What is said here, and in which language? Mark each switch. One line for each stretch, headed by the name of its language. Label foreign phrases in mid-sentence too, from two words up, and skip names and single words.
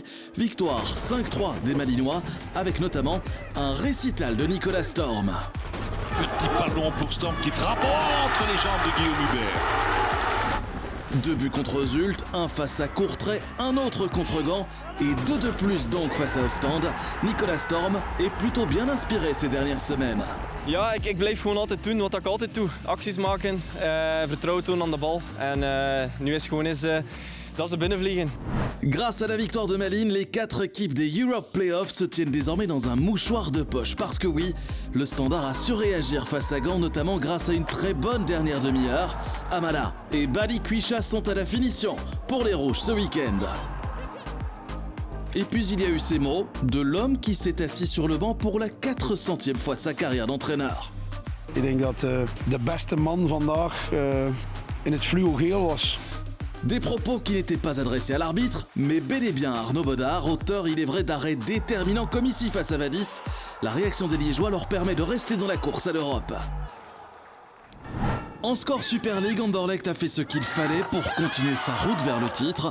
French: Victoire 5-3 des Malinois, avec notamment un récital de Nicolas Storm. Petit ballon pour Storm qui frappe entre les jambes de Guillaume Hubert. 2 buts contre Zult, un face à Courtrai, un autre contre Gand et 2 de plus donc face à Ostende. Nicolas Storm est plutôt bien inspiré ces dernières semaines.
Dutch: Ja, ik blijf gewoon altijd doen wat ik altijd doe. Acties maken, vertrouwen tonen aan de bal. En nu is gewoon eens dat ze binnenvliegen.
French: Grâce à la victoire de Malines, les 4 équipes des Europe Playoffs se tiennent désormais dans un mouchoir de poche. Parce que oui, le Standard a su réagir face à Gand, notamment grâce à une très bonne dernière demi-heure. Amala et Balikwisha sont à la finition pour les Rouges ce week-end. Et puis il y a eu ces mots de l'homme qui s'est assis sur le banc pour la 400e fois de sa carrière d'entraîneur.
Dutch: Ik denk dat de beste man vandaag in het fluo-geel was.
French: Des propos qui n'étaient pas adressés à l'arbitre, mais bel et bien à Arnaud Bodard, auteur il est vrai d'arrêts déterminants comme ici face à Vadis. La réaction des Liégeois leur permet de rester dans la course à l'Europe. En score Super League, Anderlecht a fait ce qu'il fallait pour continuer sa route vers le titre.